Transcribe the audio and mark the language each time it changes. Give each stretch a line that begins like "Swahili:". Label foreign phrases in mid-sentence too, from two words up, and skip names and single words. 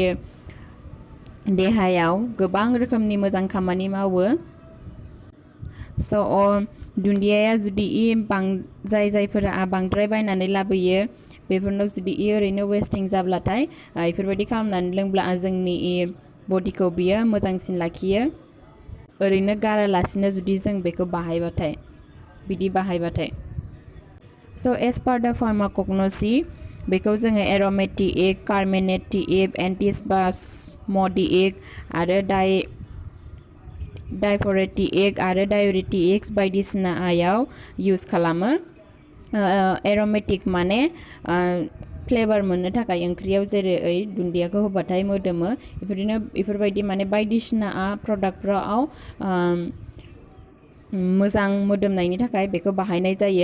Bodo: देहायाव गोबां रोखोमनि मोजां खामानि मावो स धुन्दियाया जुदि जायफोरा बांद्राय बायनानै लाबोयो बेफोरनाव जुदि ओरैनो वेस्टिं जाब्लाथाय बेफोरबायदि खालामनानै लोंब्ला जोंनि बडिखौ बियो मोजांसिन लाखियो ओरैनो गारालासिनो जुदि जों बेखौ बाहायबाथाय बिदि बाहायबाथाय
English: So as per the pharmacognosy,
Bodo: बेखौ जोङो
English: aromatic, carminative, antispasmodic
Bodo: आरो डायफरेटिक आरो डायuरेटिक्स बायदिसिनायाव यूज खालामो। एरोमेटिक माने फ्लेवर मोननो थाखाय ओंख्रियाव जेरै दुन्दियाखौ होबाथाय मोदोमो बेफोरबायदि माने बायदिसिना प्रडाक्टफोराव मोजां मोदोमनायनि थाखाय बेखौ बाहायनाय जायो।